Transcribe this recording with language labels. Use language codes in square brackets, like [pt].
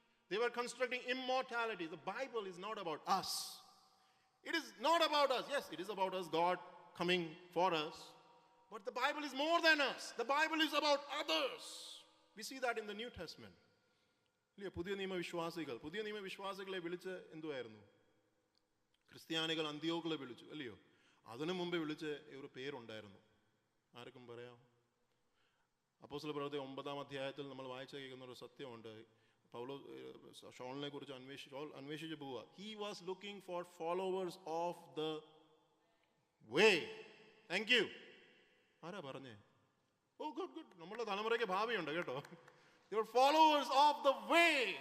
[en] They were constructing immortality. The Bible is not about us. It is not about us. Yes, it is about us, God coming for us. But the Bible is more than us. The Bible is about others. We see that in the New Testament. [ml] പുതിയ നിയമ വിശ്വാസികളെ വിളിച്ച് എന്തുവായിരുന്നു? ക്രിസ്ത്യാനികൾ അന്ത്യോക്കിലെ വിളിച്ചു അല്ലയോ? അതിനു മുമ്പ് വിളിച്ച് ഒരു പേരുണ്ടായിരുന്നു. ആർക്കും പറയാം? അപ്പോസ്തല പ്രവൃത്തി 9-ാം അധ്യായത്തിൽ നമ്മൾ വായിച്ചു കേൾക്കുന്ന ഒരു സത്യമുണ്ട്. പൗലോസ് ഷൗലിനെ കുറിച്ച് അന്വേഷിച്ച് പോവുക. [en] He was looking for followers of the way. Thank you. [ml] ആരാ പറഞ്ഞേ? ഓ ഗുഡ്. നമ്മുടെ തലമുറയ്ക്ക് ഭാവിയുണ്ട് കേട്ടോ. [en] They were followers of the way.